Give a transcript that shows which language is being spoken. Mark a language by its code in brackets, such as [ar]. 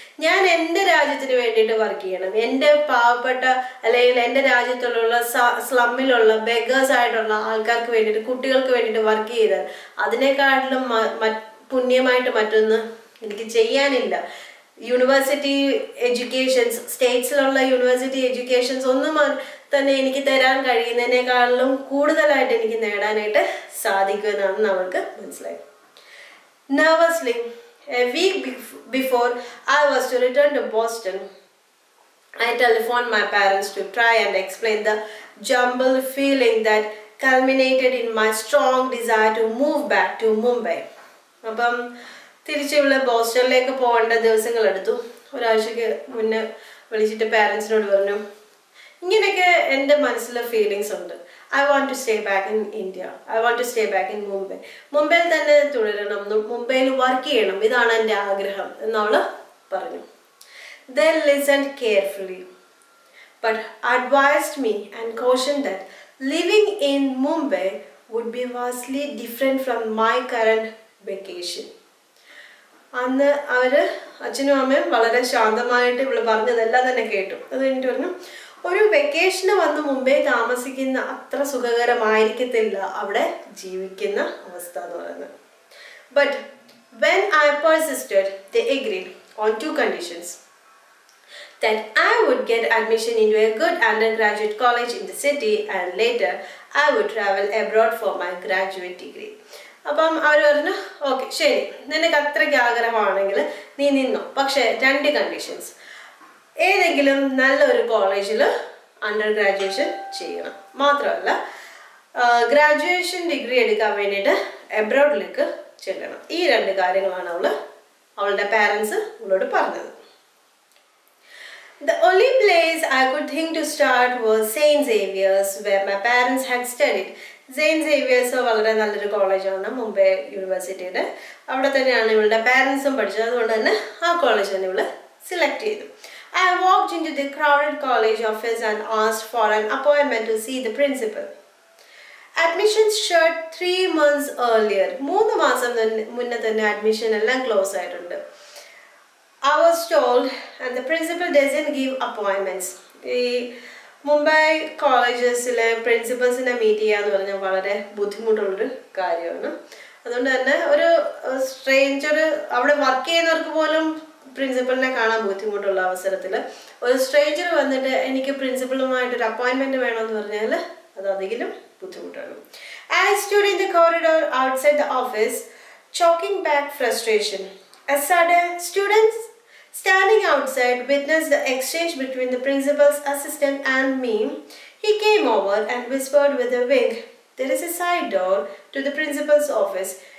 [ml] ഞാൻ എൻ്റെ രാജ്യത്തിന് വേണ്ടിയിട്ട് വർക്ക് ചെയ്യണം. എൻ്റെ പാവപ്പെട്ട അല്ലെങ്കിൽ എൻ്റെ രാജ്യത്തുള്ള സ്ലമ്മിലുള്ള ബെഗേഴ്സ് ആയിട്ടുള്ള ആൾക്കാർക്ക് വേണ്ടിയിട്ട്, കുട്ടികൾക്ക് വേണ്ടിയിട്ട് വർക്ക് ചെയ്താൽ അതിനേക്കാട്ടിലും പുണ്യമായിട്ട് മറ്റൊന്ന് എനിക്ക് ചെയ്യാനില്ല. യൂണിവേഴ്സിറ്റി എഡ്യൂക്കേഷൻസ്, സ്റ്റേറ്റ്സിലുള്ള യൂണിവേഴ്സിറ്റി എഡ്യൂക്കേഷൻസ് ഒന്നും തന്നെ എനിക്ക് തരാൻ കഴിയുന്നതിനേക്കാളും കൂടുതലായിട്ട് എനിക്ക് നേടാനായിട്ട് സാധിക്കുമെന്നാണ് അവൾക്ക് മനസ്സിലായി. [en] Nervously, a week before I was to return to Boston, I telephoned my parents to try and explain the jumbled feeling that culminated in my strong desire to move back to Mumbai. [ml] അപ്പം തിരിച്ച് ഇവിടെ ബോസ്റ്റണിലേക്ക് പോകേണ്ട ദിവസങ്ങളെടുത്തു. ഒരാഴ്ചക്ക് മുന്നേ വിളിച്ചിട്ട് പാരൻസിനോട് പറഞ്ഞു, ഇങ്ങനെയൊക്കെ എൻ്റെ മനസ്സിലെ ഫീലിങ്സ് ഉണ്ട്. [en] I want to stay back in India. I want to stay back in Mumbai. [ml] മുംബൈയിൽ തന്നെ തുടരണം, മുംബൈയിൽ വർക്ക് ചെയ്യണം, ഇതാണ് എൻ്റെ ആഗ്രഹം എന്നവള് പറഞ്ഞു. [en] They listened carefully, but advised me and cautioned that living in Mumbai would be vastly different from my current vacation. [ml] അന്ന് അവര് അച്ഛനും അമ്മയും വളരെ ശാന്തമായിട്ട് ഇവള് പറഞ്ഞതെല്ലാം തന്നെ കേട്ടു. അത് കഴിഞ്ഞിട്ട് പറഞ്ഞു, ഒരു വെക്കേഷന് വന്ന് മുംബൈ താമസിക്കുന്ന അത്ര സുഖകരമായിരിക്കത്തില്ല അവിടെ ജീവിക്കുന്ന അവസ്ഥ എന്ന് പറയുന്നത്. [en] But when I persisted, they agreed on 2 conditions. That I would get admission into a good undergraduate college in the city and later I would travel abroad for my graduate degree. [ml] അപ്പം അവർ പറഞ്ഞു, okay ശരി, നിനക്ക് അത്രയ്ക്ക് ആഗ്രഹമാണെങ്കിൽ നീ നിന്നോ, പക്ഷേ 2 conditions. ഏതെങ്കിലും നല്ലൊരു കോളേജിൽ അണ്ടർ ഗ്രാജുവേഷൻ ചെയ്യണം, മാത്രമല്ല ഗ്രാജുവേഷൻ ഡിഗ്രി എടുക്കാൻ വേണ്ടിയിട്ട് എബ്രോഡിലേക്ക് ചെല്ലണം. ഈ 2 കാര്യങ്ങളാണ് അവളുടെ പാരൻസ് അവളോട് പറഞ്ഞത്. [en] The only place I could think to start was St. Xavier's, where my parents had studied. [ml] Saint Xavier's വളരെ നല്ലൊരു കോളേജാണ്, മുംബൈ യൂണിവേഴ്സിറ്റിയുടെ. അവിടെ തന്നെയാണ് ഇവളുടെ പാരൻസും പഠിച്ചത്. അതുകൊണ്ട് തന്നെ ആ കോളേജ് തന്നെ ഇവള് സെലക്ട് ചെയ്തു. [en] I walked into the crowded college office and asked for an appointment to see the principal. Admissions shut 3 months earlier. [ml] 3 മാസം മുന്നേ തന്നെ അഡ്മിഷൻ എല്ലാം ക്ലോസ് ആയിട്ടുണ്ട്. [en] I was told, and the principal doesn't give appointments. [ml] ഈ Mumbai കോളേജസിലെ പ്രിൻസിപ്പൽസിനെ meet ചെയ്യുക എന്ന് പറഞ്ഞാൽ വളരെ ബുദ്ധിമുട്ടുള്ളൊരു കാര്യമാണ്. അതുകൊണ്ട് തന്നെ ഒരു സ്ട്രേഞ്ചർ, അവിടെ വർക്ക് ചെയ്യുന്നവർക്ക് പോലും പ്രിൻസിപ്പലിനെ കാണാൻ ബുദ്ധിമുട്ടുള്ള അവസരത്തിൽ ഒരു സ്ട്രേഞ്ചർ വന്നിട്ട് എനിക്ക് പ്രിൻസിപ്പളുമായിട്ടൊരു അപ്പോയിൻമെൻറ്റ് വേണമെന്ന് പറഞ്ഞാൽ അത് അധികം ബുദ്ധിമുട്ടാണ്. [en] I stood in the corridor outside the office, choking back frustration. As sudden, students standing outside witnessed the exchange between the principal's assistant and me. He came over and whispered with a wink, "There is a side door to the principal's office.